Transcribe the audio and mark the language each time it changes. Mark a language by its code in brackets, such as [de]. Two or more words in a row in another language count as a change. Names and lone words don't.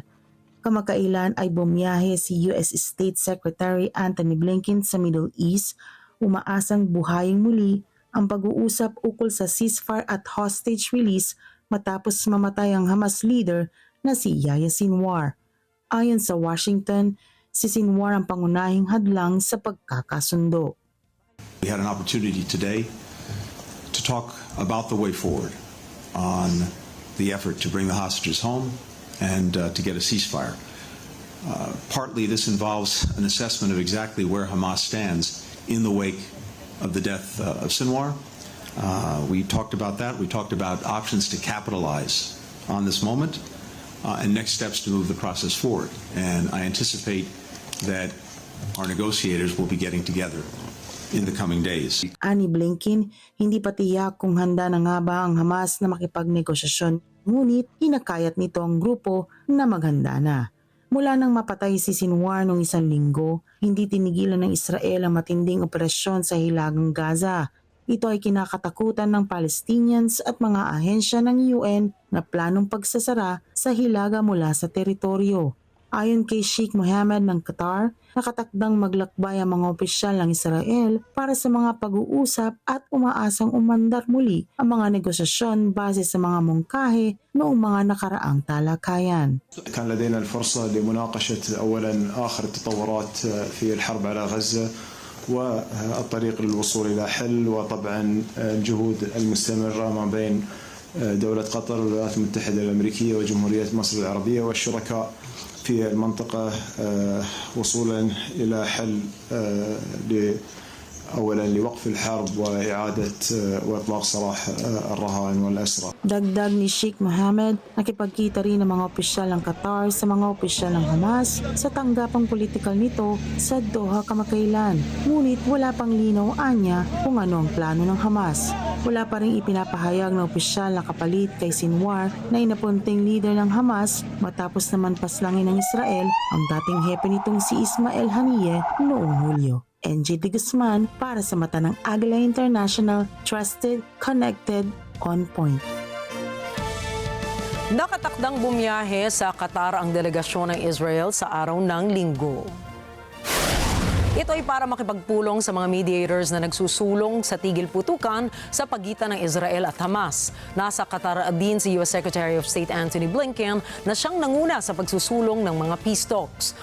[tl] Kamakailan ay bumiyahe si [en] US State Secretary [tl] Antony Blinken sa Middle East, umaasang buhayin muli ang pag-uusap ukol sa ceasefire at [en] hostage release [tl] matapos mamatay ang Hamas leader na si Yahya Sinwar. Ayon sa Washington, si Sinwar ang pangunahing hadlang sa pagkakasundo. [en] We had an opportunity today to talk about the way forward on the effort to bring the hostages home and to get a ceasefire. Partly this involves an assessment of exactly where Hamas stands in the wake of the death of Sinwar. We talked about that. We talked about options to capitalize on this moment and next steps to move the process forward. And I anticipate that our negotiators will be getting together in the coming days. [tl] Ani Blinken, hindi pa tiyak kung handa na nga ba ang Hamas na makipagnegosasyon, ngunit hinakayat nito ang grupo na maghanda na. Mula nang mapatay si Sinwar noong 1 linggo, hindi tinigilan ng Israel ang matinding operasyon sa hilagang Gaza. Ito ay kinakatakutan ng Palestinians at mga ahensya ng UN na planong pagsasara sa hilaga mula sa teritoryo. Ayon kay Sheikh Mohammed ng Qatar, nakatakdang maglakbay ang mga opisyal ng Israel para sa mga pag-uusap at umaasang umandar muli ang mga negosasyon base sa mga mungkahi noong mga nakaraang talakayan. [ar] كان لدينا الفرصة لمناقشة أولا آخر التطورات في الحرب على غزة والطريق للوصول إلى حل وطبعا الجهود المستمرة ما بين دولة قطر والولايات المتحدة الأمريكية وجمهورية مصر العربية والشركاء في المنطقة وصولا إلى حل أولا لوقف الحرب وإعادة وإطلاق سراح الرهائن والأسرى. [tl] Dagdag ni Sheikh Mohammed, nakipagkita rin ng mga opisyal ng Qatar sa mga opisyal ng Hamas sa tanggapang politikal nito sa Doha kamakailan. Ngunit wala pang linaw anya kung ano ang plano ng Hamas. Wala pa rin ipinapahayag ng opisyal na kapalit kay Sinwar na inapunting leader ng Hamas matapos naman paslangin ng Israel ang dating hepe nitong si Ismail Haniyeh noong Hulyo. NJ de Guzman para sa mata ng Agila International, [en] trusted, connected, on point. [tl] Nakatakdang bumiyahe sa Qatar ang delegasyon ng Israel sa araw ng Linggo. Ito ay para makipagpulong sa mga mediators na nagsusulong sa tigil putukan sa pagitan ng Israel at Hamas. Nasa Qatar din si [en] U.S. Secretary of State [tl] Antony Blinken na siyang nanguna sa pagsusulong ng mga [en] peace talks.